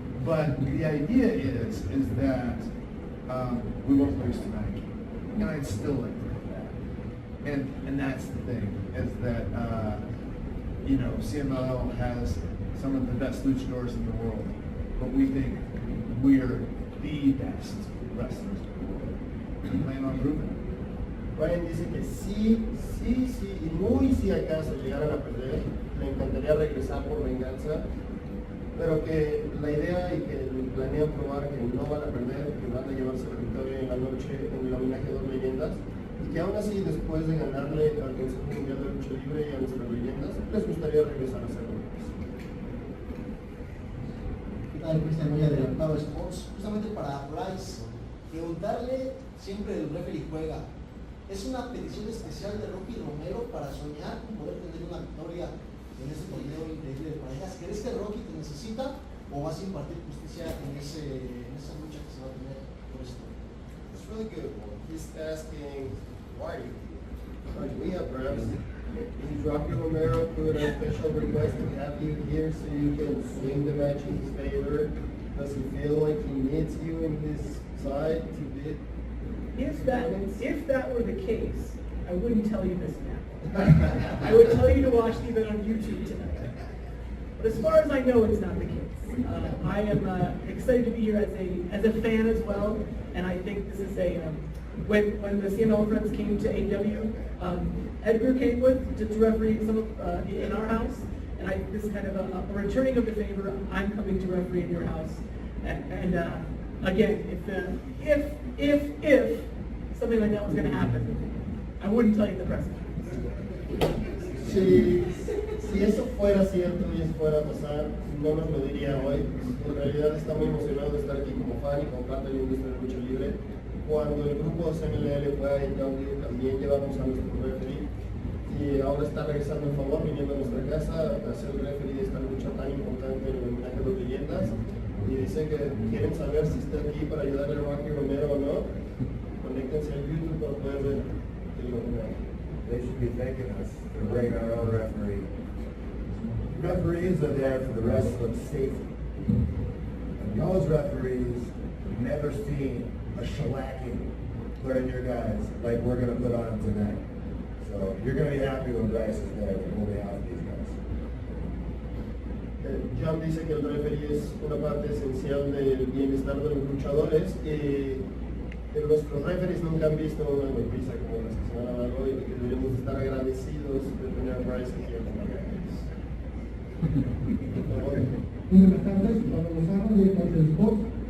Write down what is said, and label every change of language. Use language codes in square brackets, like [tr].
[en] But the idea is that we won't lose tonight, and I'd still like to come back. And that's the thing, is that you know, CMLL has some of the best luchadors in the world, but we think we're the best wrestlers in the world. We plan on proving it. [es] Brian dice que sí, y muy si acaso llegaran a perder, le encantaría regresar por venganza, pero que la idea y que planean probar que no van a perder, que van a llevarse la victoria en la noche en el homenaje a 2 leyendas, y que aún así después de ganarle al Consejo Mundial de Lucha Libre y a nuestras leyendas, les gustaría regresar a ser campeones. ¿Qué tal, Cristian? Muy adelantado Sports. Justamente para Bryce, preguntarle siempre el referee juega. Es una petición especial de Rocky Romero para soñar con poder tener una victoria en este torneo increíble de parejas. ¿Crees que Rocky te necesita o vas a impartir justicia en esa lucha que se va a tener por esto? [en] It's really good. He's asking, why are you we have perhaps is Rocky Romero put a special request to have you here so you can swing the match in his favor? Does he feel like he needs you in his side to bid? If that were the case, I wouldn't tell you this now. I would tell you to watch the event on YouTube tonight. But as far as I know, it's not the case. I am excited to be here as a fan as well, and I think this is when the CML friends came to AEW, Edgar came to referee some of, in our house, and this is kind of a returning of the favor. I'm coming to referee in your house, and again, if something like that was going to happen, I wouldn't tell you the press. [es] Si eso fuera cierto y eso fuera a pasar, no nos lo diría hoy. En realidad está muy emocionado de estar aquí como fan y como parte de la industria de lucha libre. Cuando el grupo CMLL fue a AEW, también llevamos a nuestro referee y ahora está regresando en favor, viniendo a nuestra casa a ser el referee de esta lucha tan importante en el homenaje a 2 leyendas. Y dicen que quieren saber si está aquí para ayudarle a Rocky Romero o no. Conéctense al YouTube para poder ver el homenaje. [en] They should be thanking us for bringing our own referee. Referees are there for the wrestler's safety. And y'all's referees have never seen a shellacking put on your guys like we're going to put on them tonight. So you're going to be happy when Bryce is there to hold out these guys. [es] John dice que el referee es una parte esencial del bienestar de los luchadores. Nuestros referees nunca han visto una golpiza como las que se van a dar hoy y que deberíamos estar agradecidos de tener a Bryce aquí acompañándonos. Buenas tardes, Pablo Lozano de Parte del Sports.